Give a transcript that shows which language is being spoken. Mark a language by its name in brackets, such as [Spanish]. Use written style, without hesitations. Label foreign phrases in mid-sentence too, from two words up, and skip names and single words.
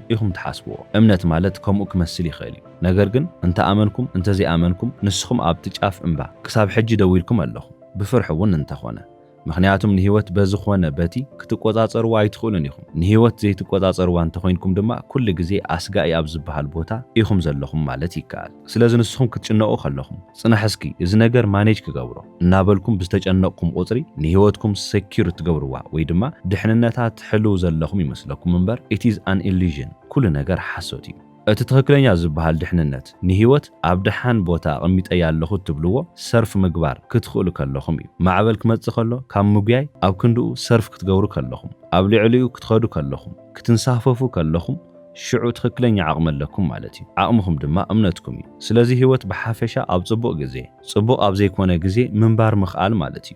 [Tigrinya] ኢኹም ትሓስብዎ እምነት ማለት ከምኡ ክመስል ይኽእል እዩ ነገር ግን እንተኣመንኩም እንተዘይኣመንኩም ንስኹም ኣብቲ ጫፍ እምባ ክሳብ ሕጂ ደው ኢልኩም ኣለኹም ብፍርሒ እውን እንተኾነ ምክንያቱም ንህይወት በዝኾነ በቲ ክትቆጻጸርዋ ኣይትኽእሉን ኢኹም ንህይወት ዘይትቆጻጸርዋ እንተኾይንኩም ድማ ኩሉ ግዜ ኣስጋኢ ኣብ ዝበሃል ቦታ ኢኹም ዘለኹም ማለት ይከኣል ስለዚ ንስኹም ክትጭነቑ ከለኹም ጽናሕ እስኪ እዚ ነገር ማኔጅ ክገብሮ እናበልኩም ብዝተጨነቕኩም ቁጽሪ ንህይወትኩም ሴኪር ትገብርዋ ወይ ድማ ድሕንነታት ትሕልው ዘለኹም ይመስለኩም እምበር [English] it is an illusion [Tigrinya] ኩሉ ነገር ሓሶት እዩ እቲ ትኽክለኛ ዝበሃል ድሕንነት ንህይወት ኣብ ድሓን ቦታ ኣቐሚጠያ ኣለኹ ትብልዎ ሰርፍ ምግባር ክትኽእሉ ከለኹም እዩ ማዕበል ክመጽእ ከሎ ካብ ምጉያይ ኣብ ክንድኡ ሰርፍ ክትገብሩ ከለኹም ኣብ ልዕሊኡ ክትኸዱ ከለኹም ክትንሳፈፉ ከለኹም ሽዑ ትኽክለኛ ዓቕሚ ኣለኩም ማለት እዩ ዓቕምኹም ድማ እምነትኩም እዩ ስለዚ ህይወት ብሓፈሻ ኣብ ጽቡቕ ግዜ ጽቡቕ ኣብ ዘይኮነ ግዜ ምንባር ምኽኣል ማለት እዩ